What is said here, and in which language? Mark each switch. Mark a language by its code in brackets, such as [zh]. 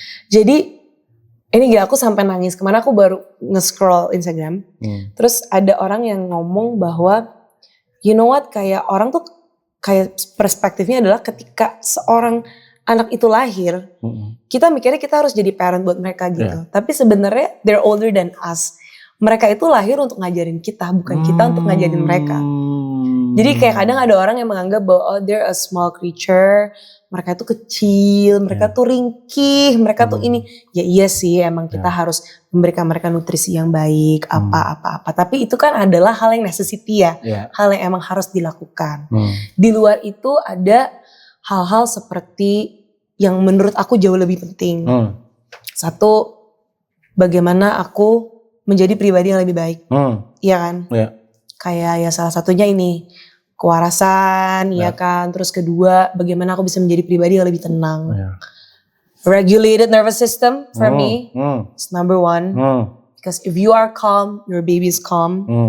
[id] Jadi ini gila, aku sampai nangis. Kemana aku baru nge-scroll Instagram. Terus ada orang yang ngomong bahwa, [en] you know what, [id] kayak orang tuh kayak perspektifnya adalah ketika seorang anak itu lahir, kita mikirnya kita harus jadi parent buat mereka gitu. Tapi sebenarnya [en] they're older than us. [id] Mereka itu lahir untuk ngajarin kita, bukan kita untuk ngajarin mereka. Jadi kayak kadang ada orang yang menganggap bahwa [en] they're a small creature, [id] mereka tuh kecil, mereka tuh ringkih, mereka tuh ini. Ya iya sih, emang kita harus memberikan mereka nutrisi yang baik, apa-apa. Tapi itu kan adalah hal yang necessity ya, hal yang emang harus dilakukan. Di luar itu ada hal-hal seperti yang menurut aku jauh lebih penting. Satu, bagaimana aku menjadi pribadi yang lebih baik. Iya kan? Kayak ya salah satunya ini, kewarasan, ya kan. Terus kedua, bagaimana aku bisa menjadi pribadi yang lebih tenang. [en] Regulated nervous system for me is number one. Because if you are calm, your baby is calm.